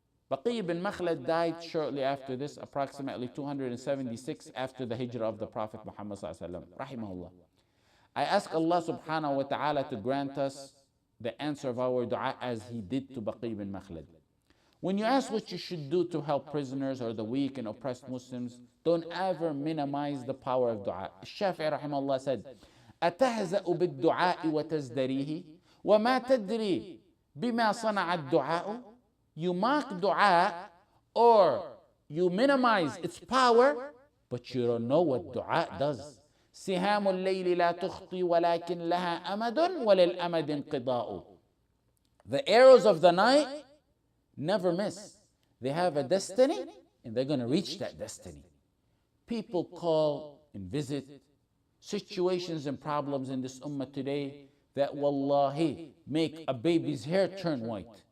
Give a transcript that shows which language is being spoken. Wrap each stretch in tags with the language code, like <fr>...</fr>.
<en>Baqy ibn Makhlad died shortly after this, approximately 276 after the hijrah of the Prophet Muhammad sallallahu rahimahullah. I ask Allah subhanahu wa ta'ala to grant us the answer of our dua as he did to Baqy ibn Makhlad. When you ask what you should do to help prisoners or the weak and oppressed Muslims, don't ever minimize the power of dua. Shafi'i rahimahullah said,</en> <ar>أتهزأ بالدعاء وتزدريه وما تدري بما صنع الدعاء.</ar> <en>You mock dua or you minimize its power, but you don't know what dua does.</en> <ar>سهام الليل لا تخطي ولكن لها أمد وللأمد انقضاء.</ar> <en>The arrows of the night never miss. They have a destiny and they're going to reach that destiny. People call and visit situations and problems in this ummah today that wallahi make a baby's hair turn white.</en>